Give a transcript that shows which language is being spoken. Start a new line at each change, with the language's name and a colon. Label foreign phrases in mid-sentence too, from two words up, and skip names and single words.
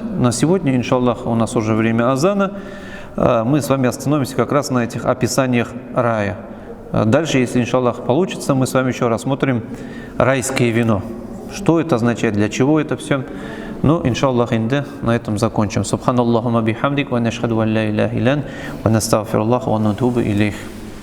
Russian: На сегодня, иншаллах, у нас уже время азана. Мы с вами остановимся как раз на этих описаниях рая. Дальше, если, иншаллах, получится, мы с вами еще рассмотрим райское вино. Что это означает, для чего это все. Ну, иншаллах, на этом закончим.
Arabic: سبحانك اللهم وبحمدك ونشهد أن لا إله إلا أنت ونستغفر الله ونتوب إليه.